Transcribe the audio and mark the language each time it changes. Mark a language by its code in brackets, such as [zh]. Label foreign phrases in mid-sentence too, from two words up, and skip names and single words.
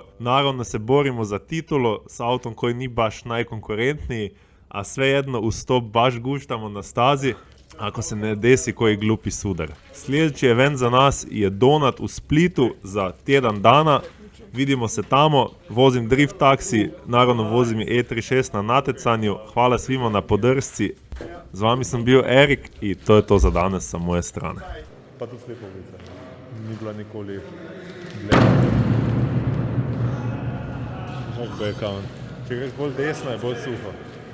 [hr] Naravno se borimo za titulu s autom koji nije baš najkonkurentniji, a svejedno uz to baš guštamo na stazi ako se ne desi koji glupi sudar. Sljedeći event za nas je Donut u Splitu za tjedan dana. Vidimo se tamo, vozim drift taksi, naravno vozim i E36 na natecanju. Hvala svima na podršci. Z vami sam bio Erik i to je to za danas sa moje strane. [sl] Pa tu slipovica, ni bila nikoli gledana. Če greš bolj desno, je bolj suho.